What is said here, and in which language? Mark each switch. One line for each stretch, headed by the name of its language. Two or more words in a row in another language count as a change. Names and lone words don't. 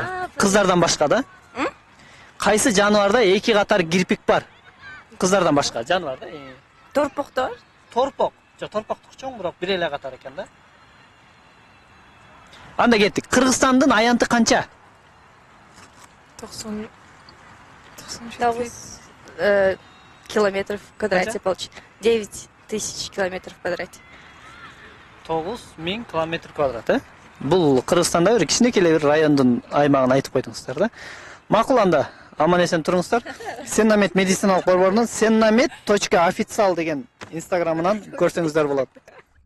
Kyrgyz: Кыздардан башка да? Кайсы жаныбарда 2 катар кирпик бар? Кыздардан башка жаныбарда? Торпоктор. Торпок. Торпоктук чоң, бирок бир эле катар экен да. Анда кеттик. Кыргызстандын аянты канча? 90
Russian: Километров в квадрате получится. 9000 километров в квадрате.
Kyrgyz: 9000 километр квадрат, Бул Кыргызстанда бир кичинекей эле бир райондун аймагын айтып койдуңуздар да. Макул анда, аман эсен туруңуздар. Сеннамет медициналык борборунун sennamet.official деген инстаграмынан көрсөңүздөр болот.